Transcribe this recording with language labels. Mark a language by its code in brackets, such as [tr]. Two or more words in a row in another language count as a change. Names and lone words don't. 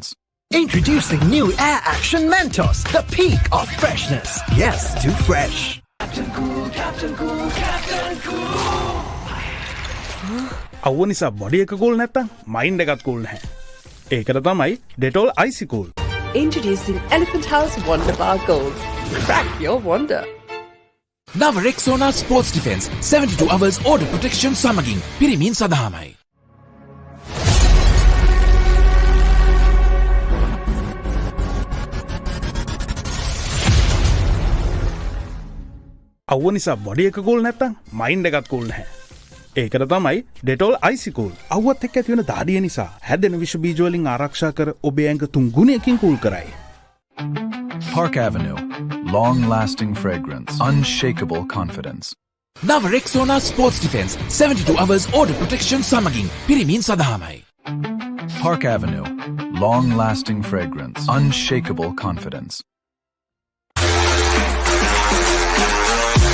[en] Introducing new Air Action Mentos, the peak of freshness. Yes to fresh. [si] අවුව නිසා බොඩි එක කූල් නැත්තම් මයින්ඩ් එකත් කූල් නැහැ. ඒකට තමයි Dettol Icy Cool. [en] Introducing Elephant House Wonder Bar Gold. Crack your wonder. [si] නව රෙක්සෝනා ස්පෝර්ට්ස් ඩිෆෙන්ස් [en] 72 hours order protection [si] සමගින් පිරිමින් සඳහාමයි. අවුව නිසා බොඩි එක කූල් නැත්තම් මයින්ඩ් එකත් කූල් නැහැ. ඒකට තමයි Dettol Icy Cool. අවුවත් එක්ක ඇති වෙන දාඩිය නිසා හැදෙන විෂ බීජ වලින් ආරක්ෂා කර ඔබේ ඇඟ 3 ගුණයකින් කූල් කරයි. [en] Park Avenue. Long-lasting fragrance. Unshakable confidence. [si] නව රෙක්සෝනා ස්පෝර්ට්ස් ඩිෆෙන්ස් [en] 72 hours order protection [si] සමගින් පිරිමින් සඳහාමයි. [en] Park Avenue. Long-lasting fragrance. Unshakable confidence.